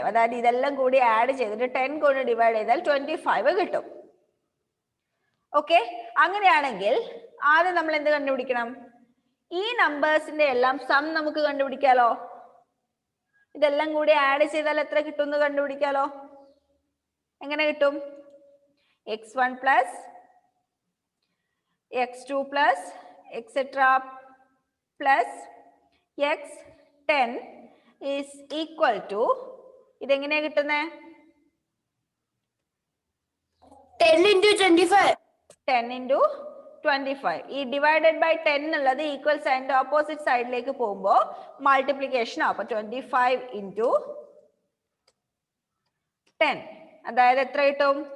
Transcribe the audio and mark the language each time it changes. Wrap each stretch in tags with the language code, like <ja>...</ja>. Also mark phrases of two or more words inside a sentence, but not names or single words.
<ml>അതായത് ഇതെല്ലാം കൂടി ആഡ് ചെയ്തിട്ട് 10 കൊണ്ട് ഡിവൈഡ് ചെയ്താൽ 25 കിട്ടും. ഓക്കെ, അങ്ങനെയാണെങ്കിൽ ആദ്യം നമ്മൾ എന്ത് കണ്ടുപിടിക്കണം? ഈ നമ്പേഴ്സിന്റെ എല്ലാം സം നമുക്ക് കണ്ടുപിടിക്കാലോ. ഇതെല്ലാം കൂടി ആഡ് ചെയ്താൽ എത്ര കിട്ടും എന്ന് കണ്ടുപിടിക്കാലോ. എങ്ങനെ കിട്ടും?</ml> <en>x1 plus x2 plus etc plus x10 is equal to,</en> <ml>ഇതെങ്ങനെയാ കിട്ടുന്നേ?</ml> <en>10 into 25. 10 into 25.</en> <ml>ഈ</ml> <en>divided by</en> <ml>10 എന്നുള്ളത് ഈക്വൽ സൈൻ്റെ ഓപ്പോസിറ്റ് സൈഡിലേക്ക് പോകുമ്പോൾ മൾട്ടിപ്ലിക്കേഷൻ ആവും. അപ്പൊ 25 into 10, അതായത് എത്ര കിട്ടും?</ml>